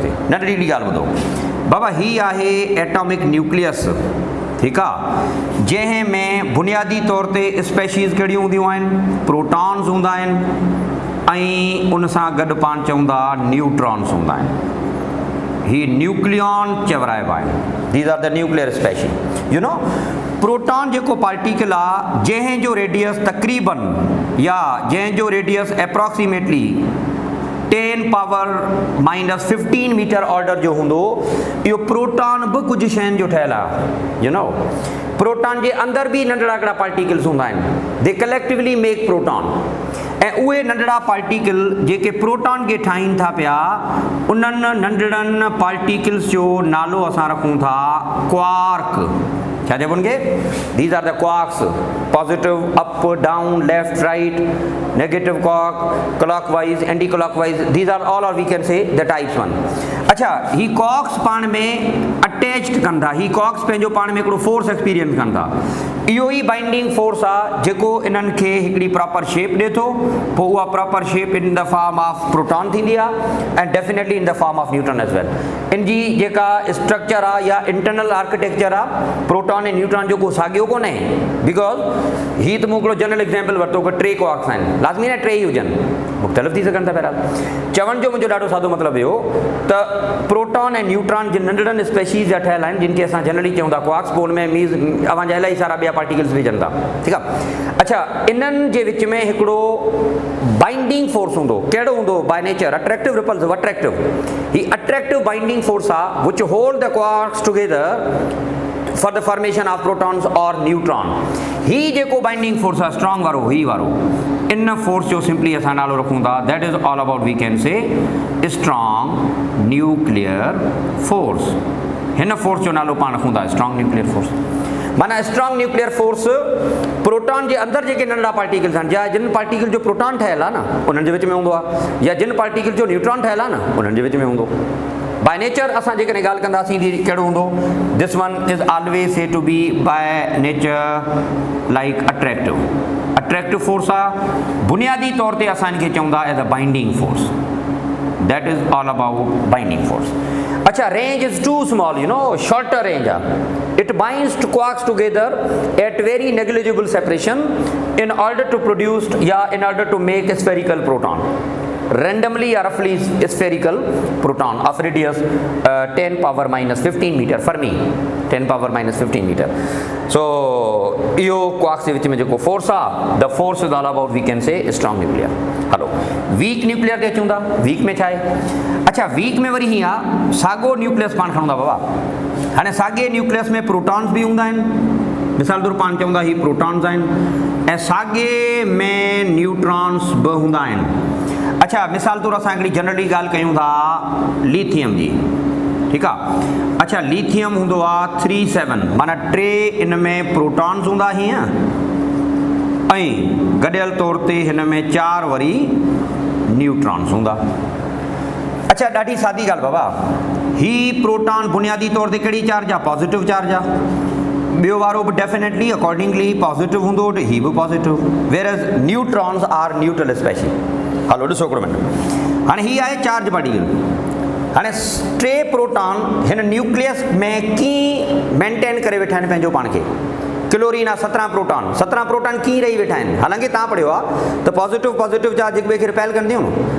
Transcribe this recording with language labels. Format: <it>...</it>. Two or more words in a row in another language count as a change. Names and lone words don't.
<sd>ते नंढड़ी ॻाल्हि ॿुधो बाबा हीअ आहे</sd> <en>atomic nucleus</en> <sd>ठीकु आहे जंहिं में बुनियादी तौर ते स्पेशीज़ कहिड़ियूं हूंदियूं आहिनि प्रोटॉन्स हूंदा आहिनि ऐं उन सां गॾु पाण चवंदा न्यूट्रॉन्स हूंदा आहिनि ही न्यूक्लियॉन चवराइबा आहिनि</sd> <en>these are the nuclear species you know proton</en> <sd>जेको पार्टिकल आहे जंहिंजो रेडियस तक़रीबन या जंहिंजो</sd> <en>radius approximately 10 power -15 meter order</en> <sd>जो हूंदो इहो प्रोटॉन बि कुझु शयुनि जो ठहियलु आहे यू नो प्रोटॉन जे अंदरि बि नंढड़ा हिकिड़ा पार्टिकल्स हूंदा आहिनि</sd> <en>they collectively make proton</en> <sd>ऐं उहे नंढड़ा पार्टिकल जेके प्रोटॉन खे ठाहिनि था पिया उन्हनि नंढड़नि पार्टिकल्स जो नालो असां रखूं था क्वार्क क्या चइबो उनखे</sd> <en>these are the quarks positive up down left right negative clockwise anti clockwise these are all or we can say the types one</en> <sd>अच्छा ही क्वार्क्स पाण में अटैच्ड कनि था ही क्वार्क्स पंहिंजो पाण में हिकिड़ो</sd> <en>force experience</en> <sd>कनि था इहो ई</sd> <en>binding force</en> <sd>आहे जेको इन्हनि खे हिकिड़ी</sd> <en>proper shape</en> <sd>ॾिए थो पोइ उहा</sd> <en>proper shape in the form of proton</en> <sd>थींदी आहे ऐं</sd> <en>definitely in the form of neutron as well</en> <sd>इन जी जेका स्ट्रक्चर आहे या</sd> <en>internal architecture</en> <sd>आहे प्रोटॉन ऐं न्यूट्रॉन जो को साॻियो कोन्हे बिकॉज हीअ त मूं हिकिड़ो जनरल एग्ज़ाम्पल वरितो कि 3 क्वार्क्स आहिनि लाज़मी न 3 ई हुजनि मुख़्तलिफ़ थी सघनि था बहरहाल चवण जो मुंहिंजो ॾाढो सादो मतिलबु इहो त प्रोटॉन ऐं न्यूट्रॉन जिन नंढड़नि स्पेशीज़ जा ठहियल आहिनि जिन खे असां जनरली चऊं था क्वार्क्स पोइ में मीन्स अवां जा इलाही सारा ॿिया पार्टिकल्स विझनि था ठीकु आहे अच्छा इन्हनि जे विच में हिकिड़ो</sd> <en>binding force</en> <sd>हूंदो कहिड़ो हूंदो</sd> <en>by nature attractive repulsive attractive</en> <sd>ही</sd> <en>attractive binding force</en> <sd>आहे</sd> <en>which hold the quarks together for the formation of protons or neutron</en> <sd>ही जेको</sd> <en>binding force</en> <sd>आहे स्ट्रॉन्ग वारो ही वारो इन फोर्स जो सिंपली असां नालो रखूं था</sd> <en>that is all about we can say strong nuclear force</en> <sd>हिन फोर्स जो नालो पाण रखूं था</sd> <en>strong nuclear force</en> <sd>माना</sd> <en>strong nuclear force</en> <sd>प्रोटॉन जे अंदरि जेके नंढड़ा पार्टिकल्स आहिनि या जिन पार्टिकल जो प्रोटॉन ठहियल आहे न उन्हनि जे विच में हूंदो आहे या जिन पार्टिकल जो न्यूट्रॉन ठहियल आहे न उन्हनि जे विच में हूंदो</sd> <en>by nature</en> <sd>असां जेकॾहिं ॻाल्हि कंदासीं कहिड़ो हूंदो</sd> <en>this one is always say to be by nature like attractive force</en> <sd>आहे बुनियादी तौर ते असां इनखे चवंदा</sd> <en>as a binding force that is all about binding force अच्छा range is too small you know shorter range आहे it binds quarks together at very negligible separation in order to produce या in order to make a spherical proton randomly or roughly spherical proton of radius 10 power -15 meter Fermi 10 power -15 meter so</en> <sd>इहो क्वार्क्स जे विच में जेको फोर्स आहे</sd> <en>the force is all about we can say strong nuclear</en> <sd>हलो</sd> <en>weak nuclear</en> <sd>ते अचूं था वीक में छा आहे अच्छा वीक में वरी हीअं आहे साॻियो न्यूक्लियस पाण खणूं था बाबा हाणे साॻिए न्यूक्लियस में प्रोटॉन्स बि हूंदा आहिनि मिसाल तौरु पाण चवंदा ही प्रोटॉन्स आहिनि ऐं साॻिए में न्यूट्रॉन्स बि हूंदा आहिनि अच्छा मिसाल तौरु असां हिकिड़ी जनरली ॻाल्हि कयूं था लिथियम जी ठीकु आहे अच्छा लिथियम हूंदो आहे 37 माना 3 इन में प्रोटॉन्स हूंदा हीअं ऐं गॾियल तौर ते हिन में 4 वरी न्यूट्रॉन्स हूंदा अच्छा ॾाढी सादी ॻाल्हि बाबा ही प्रोटॉन बुनियादी तौर ते कहिड़ी चार्ज आहे</sd> <en>positive charge</en> <sd>आहे ॿियो वारो बि</sd> <en>definitely accordingly positive</en> <sd>हूंदो, ही बि पॉजिटिव,</sd> <en>whereas neutrons are neutral species.</en> <sd>हलो ॾिसो हिकिड़ो मिनट, हाणे हीअ आहे</sd> <en>charge particle.</en> <sd>हाणे टे प्रोटॉन हिन न्यूक्लियस में कीअं मेंटेन करे वेठा आहिनि पंहिंजो पाण खे। क्लोरीन आहे 17 प्रोटॉन कीअं रही वेठा आहिनि। हालांकि तव्हां पढ़ियो आहे त</sd> <en>positive charge</en> <sd>हिक ॿिए खे रिपेल कंदियूं न।</sd>